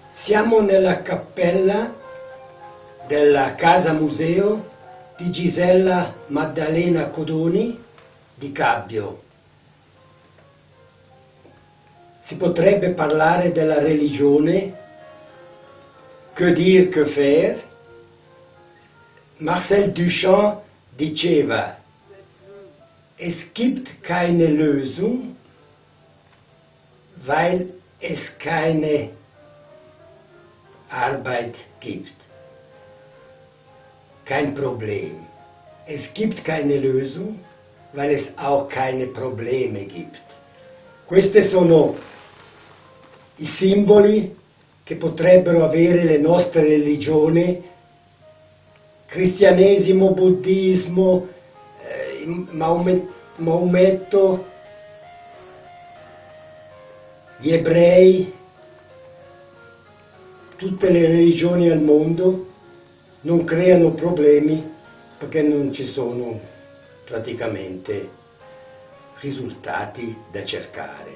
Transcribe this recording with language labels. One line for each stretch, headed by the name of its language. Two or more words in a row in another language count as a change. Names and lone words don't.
Italian: Siamo nella cappella della Casa Museo di Gisella Maddalena Codoni di Cabbio. Si potrebbe parlare della religione,
French: que dire, que faire.
Italian: Marcel Duchamp diceva:
German: Es gibt keine Lösung, weil es keine Arbeit gibt. Kein Problem. Es gibt keine Lösung, weil es auch keine Probleme gibt.
Italian: Questi sono i simboli che potrebbero avere le nostre religioni: cristianesimo, buddismo, Maometto, gli ebrei, tutte le religioni al mondo non creano problemi perché non ci sono praticamente risultati da cercare.